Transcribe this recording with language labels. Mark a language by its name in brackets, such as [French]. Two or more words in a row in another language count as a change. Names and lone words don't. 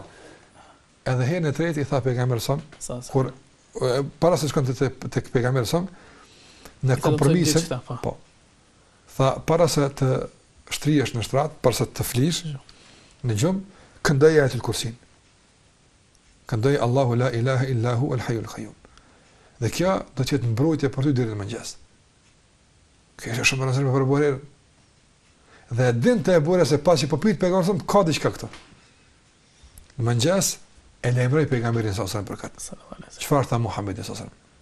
[Albanian] Edhe herën e tretë i tha pejgamberi son, kur para se shkonte tek pejgamberi son, në kompromisin, po. Tha para se të shtrihesh në shtrat, para se të flish në gjumë, këndoj ayatul kursin. Këndoj [Arabic] الله لا إله إلا هو الحي القيوم. [Albanian] Dhe kjo do të jetë mbrojtje për ty deri në mëngjes. Kjo është shumë e rëndësishme për Buhariu. Dhe dinte e Buhariu se pasi po pyet pejgamberin ka diçka këtu. Në mëngjes e lajmëroi pejgamberin [Arabic] صلى الله عليه وسلم. [Albanian] Çfarë tha Muhamedi [Arabic] صلى الله عليه وسلم?